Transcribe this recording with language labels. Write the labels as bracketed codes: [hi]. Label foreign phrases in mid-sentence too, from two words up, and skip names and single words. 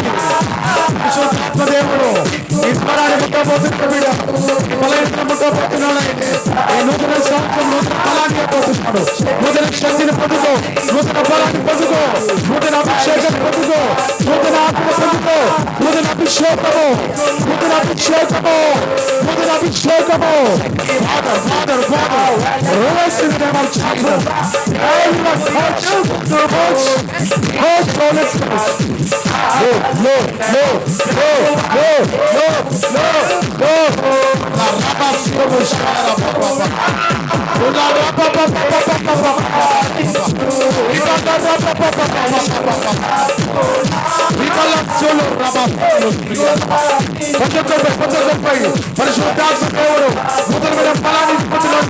[te] పరిశుద్ధాత్మ దేవుడు ఈ స్వరాన్ని ముట్టబోతున్న బిడ్డ ఈ బలహీనతను ముట్టబోతున్నాడు. అయితే ఈ నూతన సంవత్సరం నూతన బలాన్ని పొందుతున్నాడు. నూతన శక్తిని పొందుకో, నూతన బలాన్ని పొందుకో, నూతన అభిషేకాన్ని పొందుకో, నూతన ఆత్మ పొందుకో, నూతన అభిషేకము, నూతన అభిషేకము, నూతన అభిషేకము. [en] Father, Father, Father, release in the name of Jesus. Everyone touch the voice. Touch Holy Spirit. No. La rapa siamo shara papa. La rapa papa. Solo rapa. [te] పై పరిశుద్ధాత్మ దేవుడు నూతనమైన ఫలాన్ని పొందుతున్నాడు.